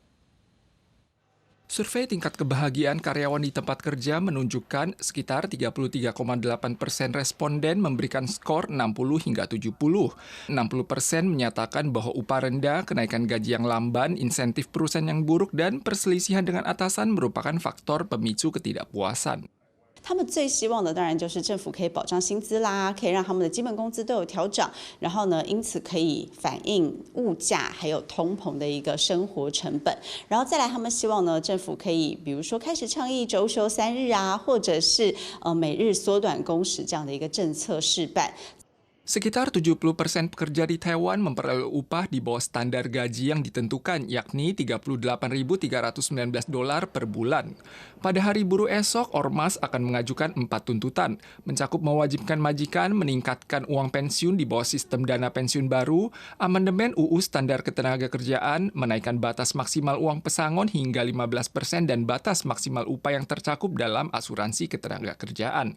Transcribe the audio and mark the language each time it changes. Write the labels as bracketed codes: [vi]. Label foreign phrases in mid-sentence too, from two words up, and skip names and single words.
[id] Survei tingkat kebahagiaan karyawan di tempat kerja menunjukkan sekitar 33,8% responden memberikan skor 60 hingga 70. 60% menyatakan bahwa upah rendah, kenaikan gaji yang lamban, insentif perusahaan yang buruk, dan perselisihan dengan atasan merupakan faktor pemicu ketidakpuasan. [zh] 他们最希望的当然就是政府可以保障薪资啦，可以让他们的基本工资都有调涨，然后呢，因此可以反映物价还有通膨的一个生活成本，然后再来他们希望呢，政府可以比如说开始倡议周休3日啊，或者是每日缩短工时这样的一个政策示范。 [id] Sekitar 70% pekerja di Taiwan memperoleh upah di bawah standar gaji yang ditentukan, yakni $38.319 per bulan. Pada Hari Buruh esok, Ormas akan mengajukan 4 tuntutan, mencakup mewajibkan majikan meningkatkan uang pensiun di bawah sistem dana pensiun baru, amandemen UU Standar Ketenagakerjaan, menaikkan batas maksimal uang pesangon hingga 15% dan batas maksimal upah yang tercakup dalam asuransi ketenagakerjaan.